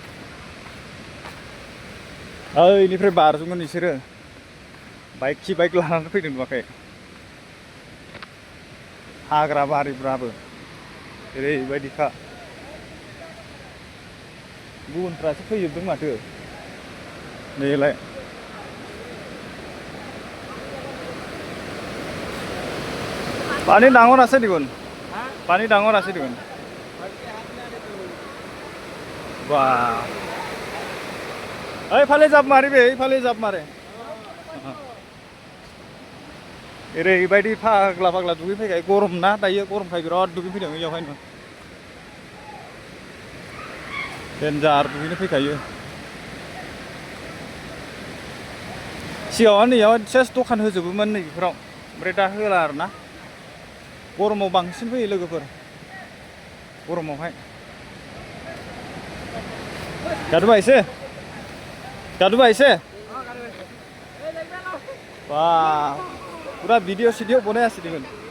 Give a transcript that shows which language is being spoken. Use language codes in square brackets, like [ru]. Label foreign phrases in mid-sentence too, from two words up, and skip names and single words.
[brx] ओइनिफ्राय बारजोमोन बिसोरो बाइक लानानै फैदों नुवाखै हाग्रा बारिब्राबो ओरैबायदिखा गुबुनफ्रासो फैजोबदों माथो नैलाय [as] পানী ডাঙৰ আছে দেখুন পানী ডাঙৰ আছে দেখুন বাহ এইফালে জাপ মাৰিবে এইফালে জাপ মাৰে [brx] ओरैबायदि फाग्ला दुगै फैखायो गरम ना दायो गरमखाय बिराद दुगै फैदों बेयावहायनो देन्जार दुगैनो फैखायो सिगाङाव नैयाव सेस दखान होजोबोमोन नै बेफोराव ओमफ्राय दा होला आरोना गरमाव बांसिन फैयो लोगोफोर गरमावहाय गादुबा एसे वाह पुरा भिडिअ बनायासिनोमोन